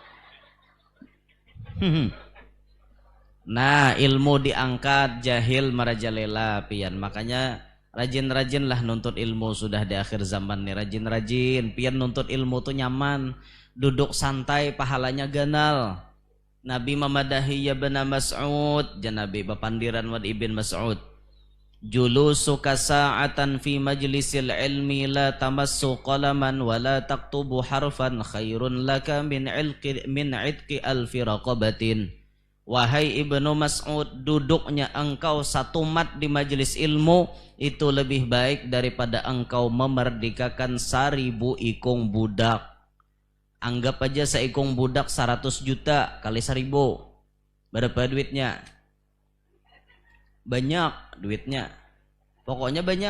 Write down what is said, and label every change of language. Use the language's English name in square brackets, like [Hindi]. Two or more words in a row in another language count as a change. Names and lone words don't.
[Banjar] Nah, ilmu diangkat, jahil merajalela pian. Makanya rajin-rajinlah nuntut ilmu sudah di akhir zaman nih. Rajin-rajin, pian nuntut ilmu tuh nyaman. Duduk santai pahalanya ganal. Nabi memadahi ya bena Mas'ud, Nabi bapandiran wad ibn Mas'ud. [Arabic] جلوسك ساعة في مجلس العلم لا تمس قلما ولا تكتب حرفا خير لك من عتق ألف رقبة. [Banjar] Wahai Ibnu Mas'ud, duduknya engkau satu mat di majelis ilmu itu lebih baik daripada engkau memerdekakan 1000 ikung budak. Anggap aja seikung budak 100 juta kali 1000. Berapa duitnya? Banyak duitnya, pokoknya banyak.